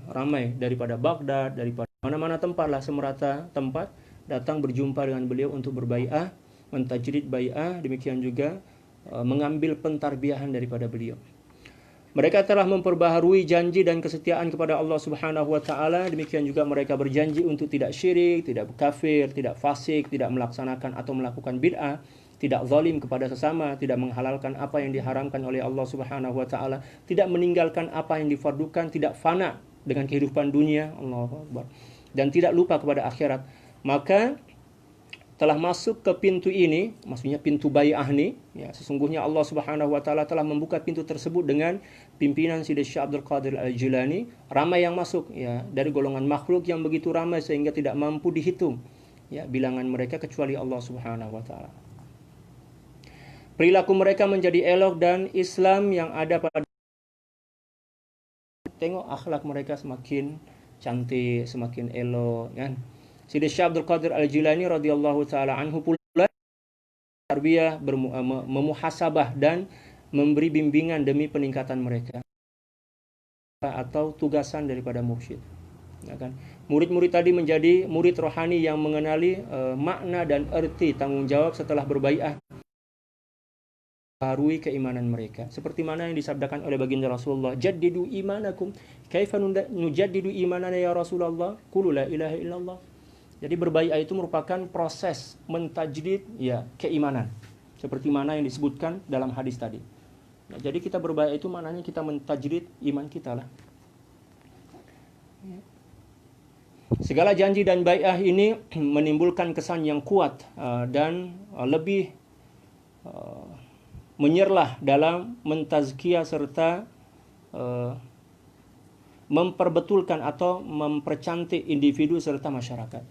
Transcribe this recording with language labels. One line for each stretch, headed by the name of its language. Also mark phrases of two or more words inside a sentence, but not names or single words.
Malay: Ramai daripada Baghdad, daripada mana-mana tempat lah, semerata tempat datang berjumpa dengan beliau untuk berbai'ah, mentajrid bai'ah, demikian juga mengambil pentarbiyahan daripada beliau. Mereka telah memperbaharui janji dan kesetiaan kepada Allah
Arabic: سبحانه وتعالى.
Malay: Demikian juga mereka berjanji untuk tidak syirik, tidak kafir, tidak fasik, tidak melaksanakan atau melakukan bid'ah, tidak zalim kepada sesama, tidak menghalalkan apa yang diharamkan oleh Allah
Arabic: سبحانه وتعالى,
Malay: tidak meninggalkan apa yang difardukan, tidak fana dengan kehidupan dunia,
Arabic: الله أكبر,
Malay: dan tidak lupa kepada akhirat. Maka telah masuk ke pintu ini, maksudnya pintu bai'ah ini, ya, sesungguhnya Allah
Arabic: سبحانه وتعالى
Malay: telah membuka pintu tersebut dengan pimpinan Sidi Syekh Abdul Qadir Al-Jilani. Ramai yang masuk, ya, dari golongan makhluk yang begitu ramai sehingga tidak mampu dihitung, ya, bilangan mereka kecuali Allah
Arabic: سبحانه وتعالى.
Malay: Perilaku mereka menjadi elok dan Islam yang ada pada, tengok akhlak mereka semakin cantik, semakin elok, kan. Sidi Syekh Abdul Qadir Al-Jilani
Arabic: رضي الله تعالى عنه
Malay: pula tarbiyah, memuhasabah dan memberi bimbingan demi peningkatan mereka atau tugasan daripada mursyid, ya, kan. Murid-murid tadi menjadi murid rohani yang mengenali makna dan erti tanggung jawab setelah berbai'ah, baharui keimanan mereka, seperti mana yang disabdakan oleh baginda Rasulullah,
Arabic: جددوا إيمانكم كيف نجدد إيماننا يا رسول الله قل لا إله إلا الله.
Malay: Jadi berbai'ah itu merupakan proses mentajdid, ya, keimanan, seperti mana yang disebutkan dalam hadis tadi. Nah, jadi kita berbai'ah itu maknanya kita mentajdid iman kita lah. Segala janji dan bai'ah ini menimbulkan kesan yang kuat dan lebih menyerlah dalam mentazkiyah serta memperbetulkan atau mempercantik individu serta masyarakat.